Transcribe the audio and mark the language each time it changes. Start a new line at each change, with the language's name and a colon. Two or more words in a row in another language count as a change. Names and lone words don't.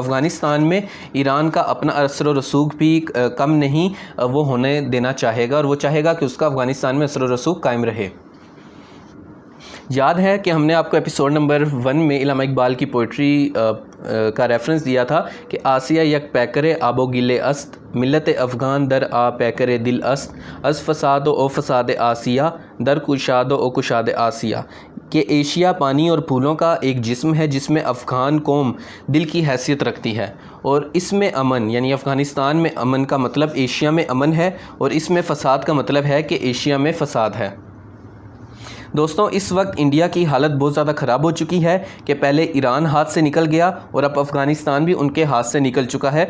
Urdu: افغانستان میں ایران کا اپنا اثر و رسوخ بھی کم نہیں وہ ہونے دینا چاہے گا، اور وہ چاہے گا کہ اس کا افغانستان میں اثر و رسوخ قائم رہے۔ یاد ہے کہ ہم نے آپ کو ایپیسوڈ نمبر 1 میں علامہ اقبال کی پوئٹری کا ریفرنس دیا تھا کہ
Persian: آسیہ یک پیکر آب و گلے است، ملت افغان در آ پیکر دل است، از فساد و او فساد آسیہ در کشاد و او کشاد آسیہ،
Urdu: کہ ایشیا پانی اور پھولوں کا ایک جسم ہے جس میں افغان قوم دل کی حیثیت رکھتی ہے، اور اس میں امن، یعنی افغانستان میں امن کا مطلب ایشیا میں امن ہے، اور اس میں فساد کا مطلب ہے کہ ایشیا میں فساد ہے۔ دوستوں، اس وقت انڈیا کی حالت بہت زیادہ خراب ہو چکی ہے کہ پہلے ایران ہاتھ سے نکل گیا اور اب افغانستان بھی ان کے ہاتھ سے نکل چکا ہے۔